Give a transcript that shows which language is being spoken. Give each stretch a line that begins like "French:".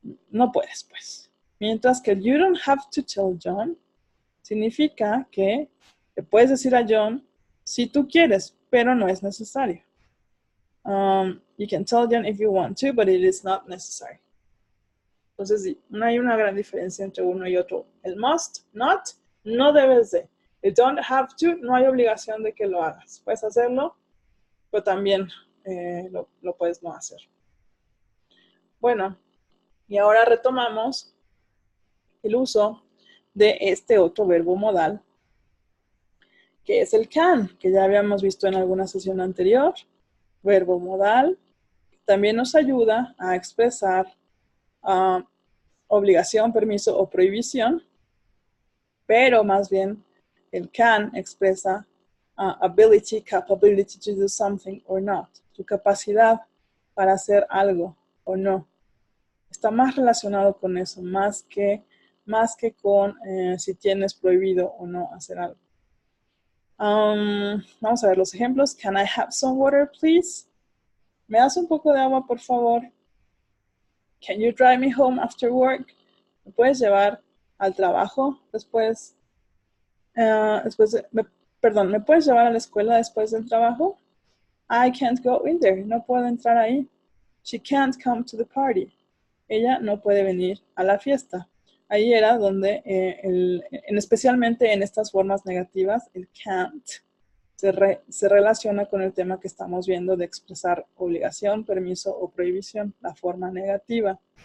Spanish: No puedes, pues. Mientras que
English: you don't have to tell John
Spanish: significa que le puedes decir a John si tú quieres, pero no es necesario.
English: You can tell John if you want to, but it is not necessary.
Spanish: Entonces, sí, no hay una gran diferencia entre uno y otro. El must, not, no debes de. El don't have to, no hay obligación de que lo hagas. Puedes hacerlo, pero también lo puedes no hacer. Bueno, y ahora retomamos el uso de este otro verbo modal, que es el can, que ya habíamos visto en alguna sesión anterior. Verbo modal también nos ayuda a expresar obligación, permiso o prohibición, pero más bien el can expresa
English: ability, capability to do something or not,
Spanish: tu capacidad para hacer algo o no. Está más relacionado con eso, más que con si tienes prohibido o no hacer algo. Vamos a ver los ejemplos.
English: Can I have some water, please?
Spanish: ¿Me das un poco de agua, por favor?
English: Can you drive me home after work?
Spanish: ¿Me puedes llevar al trabajo después? ¿Me puedes llevar a la escuela después del trabajo?
English: I can't go in there.
Spanish: No puedo entrar ahí.
English: She can't come to the party.
Spanish: Ella no puede venir a la fiesta. Ahí era donde, especialmente en estas formas negativas, el can't se relaciona con el tema que estamos viendo de expresar obligación, permiso o prohibición, la forma negativa.